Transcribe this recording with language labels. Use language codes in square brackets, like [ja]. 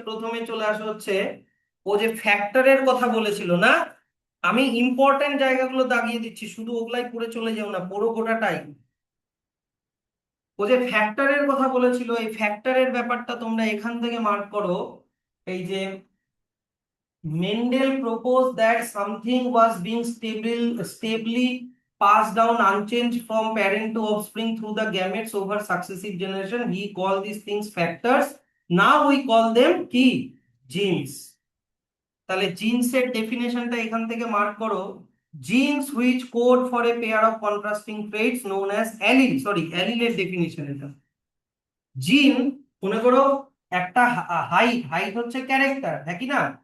[bn] প্রথমে চলে আসা হচ্ছে ও যে ফ্যাক্টরের কথা বলেছিল না, আমি ইম্পর্টেন্ট জায়গাগুলো দাগিয়ে দিচ্ছি, শুধু ওগুলাই পড়ে চলে যাও না, পুরো গোটাটাই। ও যে ফ্যাক্টরের কথা বলেছিল, এই ফ্যাক্টরের ব্যাপারটা তোমরা এখান থেকে মার্ক করো। এই যে [en] Mendel proposed that something was being stably passed down unchanged from parent to offspring through the gametes over successive generation. He called these things factors. Now we call them [bn] কি, [en] genes. [bn] তাহলে jeans এর ডেফিনেশনটা এখান থেকে mark করো। [en] genes which code for a pair of contrasting traits known as allele, [bn] sorry অ্যালিলের definition এটা। জিন, মনে করো একটা হাইট, হাইট হচ্ছে ক্যারেক্টার, একই না?